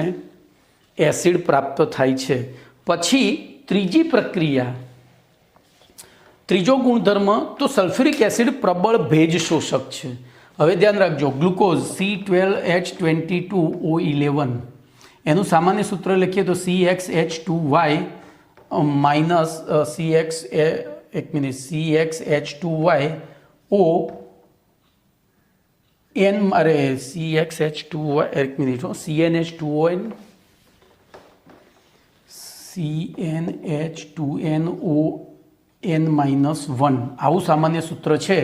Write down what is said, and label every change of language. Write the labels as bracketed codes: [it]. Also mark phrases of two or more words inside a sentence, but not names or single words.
[gu] એસિડ પ્રાપ્ત થાય છે. પછી ત્રીજી પ્રક્રિયા, ત્રીજો ગુણધર્મ તો [en] sulfuric acid [gu] પ્રબળ ભેજ શોષક છે. હવે ધ્યાન રાખજો, ગ્લુકોઝ C12H22O11 એનું સામાન્ય સૂત્ર લખીએ તો CxH2Y માઇનસ CxH2Y O N CxH2Y CnH2ON CnH2NON-1 આવું સામાન્ય સૂત્ર છે.